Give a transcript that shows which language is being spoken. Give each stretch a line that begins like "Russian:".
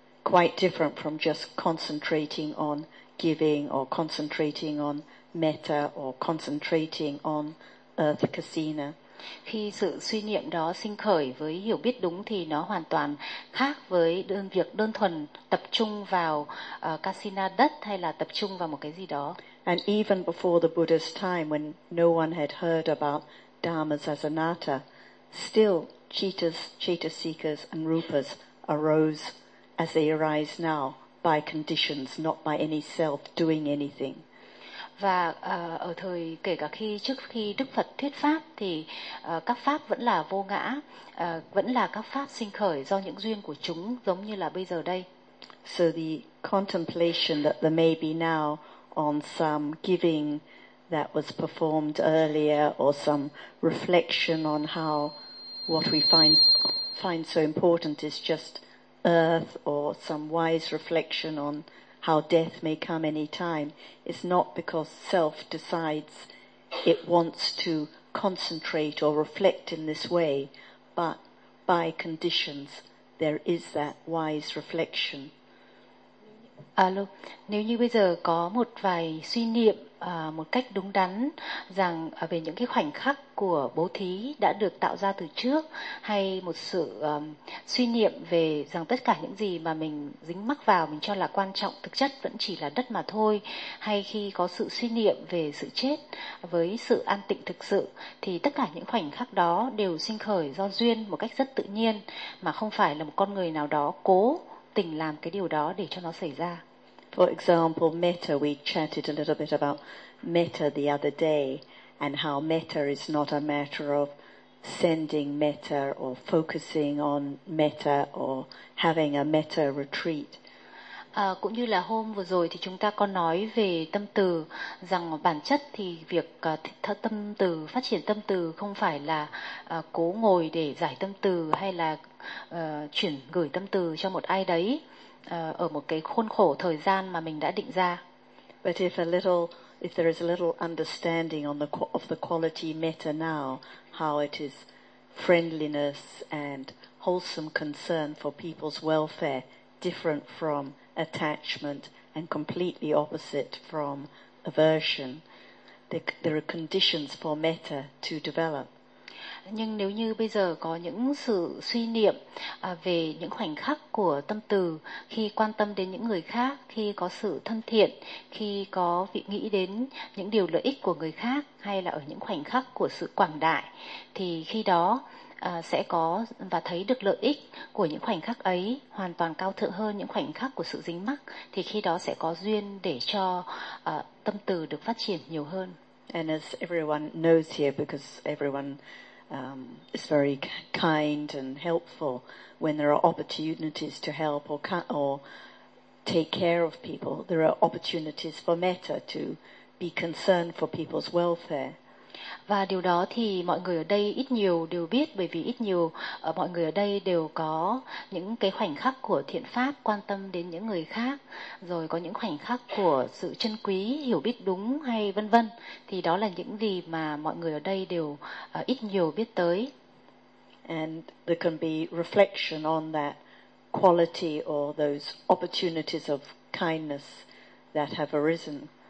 English: Quite different from just concentrating on giving, or concentrating on metta, or concentrating on earth kasina.
Vietnamese: Khi sự suy niệm đó sinh khởi với hiểu biết đúng thì nó hoàn toàn khác với đơn việc đơn thuần tập trung vào kasina đất, hay là tập trung vào một cái gì đó.
English: And even before the Buddha's time, when no one had heard about dharmas as anatta, still cittas, citta seekers and rupas arose as they arise now, by conditions, not by any self doing anything.
Vietnamese: Và ở thời kể cả khi trước khi Đức Phật thuyết pháp thì các pháp vẫn là vô ngã, vẫn là các pháp sinh khởi do những duyên của chúng, giống như là bây giờ đây.
English: So the contemplation that there may be now on some giving that was performed earlier, or some reflection on how what we find so important is just earth, or some wise reflection on how death may come any time, is not because self decides it wants to concentrate or reflect in this way, but by conditions there is that wise reflection.
Vietnamese: Alo, nếu như bây giờ có một vài suy niệm một cách đúng đắn rằng về những cái khoảnh khắc của bố thí đã được tạo ra từ trước, hay một sự suy niệm về rằng tất cả những gì mà mình dính mắc vào mình cho là quan trọng thực chất vẫn chỉ là đất mà thôi, hay khi có sự suy niệm về sự chết với sự an tịnh thực sự, thì tất cả những khoảnh khắc đó đều sinh khởi do duyên một cách rất tự nhiên, mà không phải là một con người nào đó cố tình làm cái điều đó để cho nó xảy ra.
English: For example, metta, we chatted a little bit about metta the other day, and how metta is not a matter of sending metta or focusing on metta or having a metta retreat.
Vietnamese: Cũng như là hôm vừa rồi thì chúng ta có nói về tâm từ, rằng bản chất thì việc tâm từ, phát triển tâm từ không phải là cố ngồi để giải tâm từ hay là chuyển gửi tâm từ cho một ai đấy ở một cái khuôn khổ thời gian mà mình đã định ra.
English: But if a little, if there is a little understanding on the of the quality metta now, how it is friendliness and wholesome concern for people's welfare, different from attachment and completely opposite from aversion, there are conditions for metta to develop.
Vietnamese: Nhưng nếu như bây giờ có những sự suy niệm về những khoảnh khắc của tâm từ, khi quan tâm đến những người khác, khi có sự thân thiện, khi có vị nghĩ đến những điều lợi ích của người khác, hay là ở những khoảnh khắc của sự quảng đại, thì khi đó sẽ có và thấy được lợi ích của những khoảnh khắc ấy hoàn toàn cao thượng hơn những khoảnh khắc của sự dính mắc, thì khi đó sẽ có duyên để cho tâm từ được phát triển nhiều hơn.
English: And as everyone knows here, because everyone is very kind and helpful, when there are opportunities to help or take care of people, there are opportunities for metta, to be concerned for people's welfare.
Vietnamese: Và điều đó thì mọi người ở đây ít nhiều đều biết, bởi vì ít nhiều mọi người ở đây đều có những cái khoảnh khắc của thiện pháp, quan tâm đến những người khác, rồi có những khoảnh khắc của sự trân quý, hiểu biết đúng hay vân vân, thì đó là những gì mà mọi người ở đây đều ít nhiều biết tới.
English: And there can be reflection on that quality or those opportunities of kindness that have arisen.